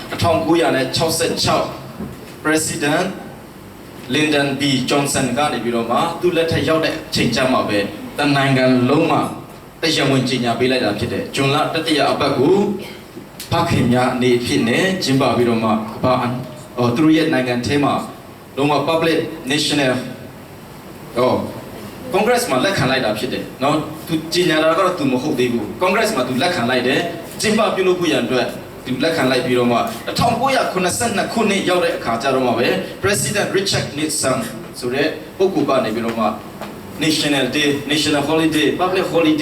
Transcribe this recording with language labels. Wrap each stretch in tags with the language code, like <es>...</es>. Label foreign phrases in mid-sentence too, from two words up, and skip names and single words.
<my>1966 President Lyndon B Johnson ကနေပြီးတော့မှသူ့လက်ထက်ရောက်တဲ့အချိန်ကျမှပဲတနိုင်ငံလုံးမှာတရားဝင်ကြေညာပေးလိုက်တာဖြစ်တယ်။ဇွန်လတတိယအပတ်ကိုဖခင်များအနေဖြင့်နဲ့ကျင်းပပြီးတော့ မှသူတို့ရဲ့နိုင်ငံထဲမှာလုံးဝ</my> <en>public national Congress</en> <my>မှာလက်ခံလိုက်တာဖြစ်တယ်နော်သူကြီးညာတာကတော့သူမဟုတ်သေးဘူး Congress မှာသူလက်ခံလိုက်တယ်ကျင်းပပြုလုပ်ဖို့ရန်အတွက်သူ လက်ခံလိုက်ပြီးတော့မှ1982ခုနှစ်ရောက်တဲ့အခါကျတော့မှပဲ President Richard Nixon ဆိုတဲ့ပုဂ္ဂိုလ်ကနေပြီးတော့မှ</my> <en>National Day National Holiday Public Holiday</en>